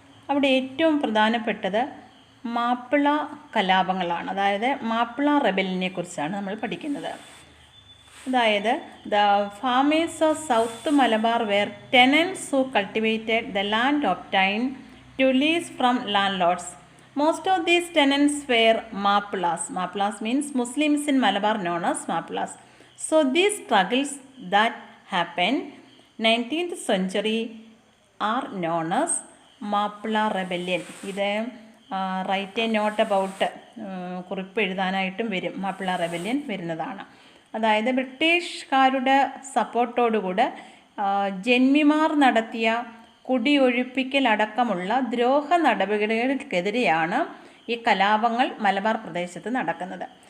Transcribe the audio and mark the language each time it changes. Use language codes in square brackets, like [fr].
[ml] അവിടെ ഏറ്റവും പ്രധാനപ്പെട്ടത് മാപ്പിള കലാപങ്ങളാണ്. അതായത് മാപ്പിള റെബലിനെ കുറിച്ചാണ് നമ്മൾ പഠിക്കുന്നത്. [en] അതായത് the farmers of south Malabar were tenants who cultivated the land obtained to lease from landlords. Most of these tenants were Mappilas. Mappilas means Muslims in Malabar known as Mappilas. So these struggles that happened 19th century are known as Mappila Rebellion. [ml] ഇത് [en] write a note about [ml] കുറിപ്പ് എഴുതാനായിട്ടും വരും. Mappila rebellion വരുന്നതാണ്. അതായത് ബ്രിട്ടീഷുകാരുടെ സപ്പോർട്ടോടുകൂടെ ജന്മിമാർ നടത്തിയ കുടിയൊഴിപ്പിക്കലടക്കമുള്ള ദ്രോഹ നടപടികൾക്കെതിരെയാണ് ഈ കലാപങ്ങൾ മലബാർ പ്രദേശത്ത് നടക്കുന്നത്.